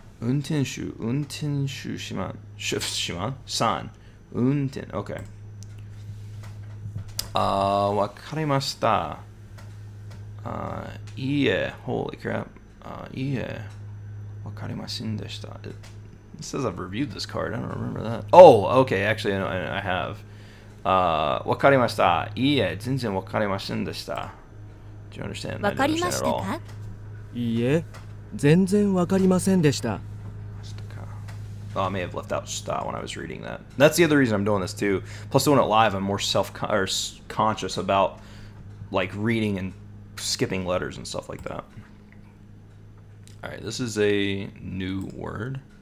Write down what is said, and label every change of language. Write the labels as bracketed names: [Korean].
[Japanese] 運転手しまん。san. 運転 Okay. わかりました。いいえ。 [English] Holy crap. [Japanese] いいえ。わかりませんでした。 [English] It says I've reviewed this card. I don't remember that. Oh, okay. Actually, I have. [Japanese] わかりました。いいえ。全然わかりませんでした。 [English] Do you understand? [Japanese] わかりましたか？いいえ、全然わかりませんでした。 [English] Oh, I may have left out sta when I was reading that. That's the other reason I'm doing this too. Plus, doing it live, I'm more conscious about like reading and skipping letters and stuff like that. All right, this is a new word.